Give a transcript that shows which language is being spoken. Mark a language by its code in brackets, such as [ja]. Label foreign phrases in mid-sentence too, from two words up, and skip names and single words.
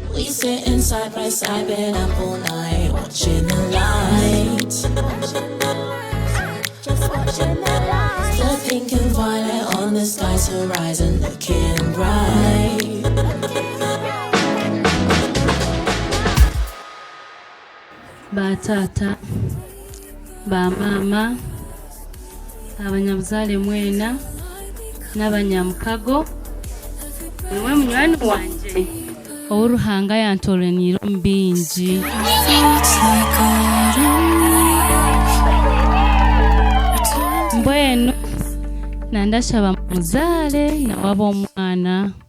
[en] We sitting side by side, been up all night, watching the lights. Just watching the lights. The pink and violet on the sky's horizon, looking bright. [nyn] Batata, ba mama, abanyabuzale mwena, n'abanyamukago. Mwe munywani wanje. Oruhanga yantoleniro mbingi. Mbwenu nandashaba muzale na wabo omwana.